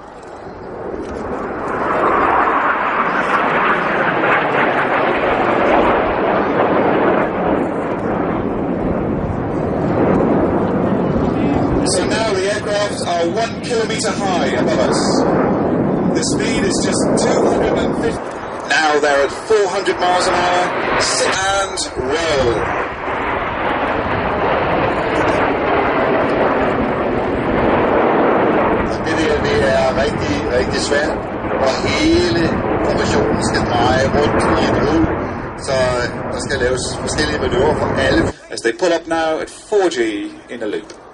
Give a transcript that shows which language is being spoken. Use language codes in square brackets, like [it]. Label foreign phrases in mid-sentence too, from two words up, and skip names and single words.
[en] So now the aircraft are 1 kilometre high above us. The speed is just 250. Now they're at 400 miles an hour. Sit and roll. [da] Det er rigtig, rigtig svært, og hele formationen skal dreje rundt i et hjul, så der skal laves forskellige manøvrer for alle. [en] As they pull up now at 4G in a loop.